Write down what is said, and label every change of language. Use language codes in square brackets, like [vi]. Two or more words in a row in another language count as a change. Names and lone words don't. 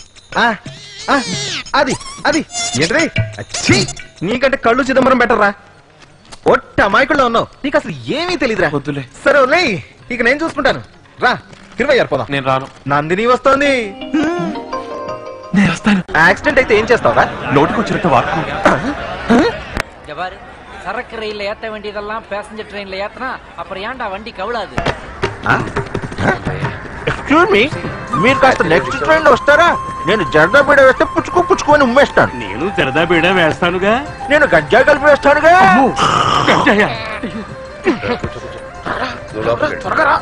[te] అది అది ఏంట్రీ? నీకంటే కళ్ళు చిదంబరం బెటర్ రా. ఒట్ట అమాయకుల్లో ఉన్నావు, నీకు అసలు ఏమీ తెలీదురా. వద్దులే. సరే లే, ఇక నేను చూసుకుంటాను. రా 20 పోదాం. నేను రాను. నందిని వస్తోంది. నేను వస్తాను. యాక్సిడెంట్ అయితే ఏం చేస్తావా? నోటికొచ్చినట్టు వాడుకో. [ta] சரக்கு ரயில்ல ஏத்த வேண்டியதெல்லாம் பேசஞ்சர் ட்ரெயின்ல ஏத்தனா அப்புறம் ஏன்டா வண்டி கவுளாது? [en] excuse me, [te] మీరు కాస్త [en] next train [te] లో వస్తారా? నేను జర్దా బీడ వేస్తే పుచ్చుకొని ఉమ్మేస్తాను. నేను జర్దా బీడ వేస్తానుగా. నేను గంజా కలిపి వేస్తానుగా. త్వరగా రా.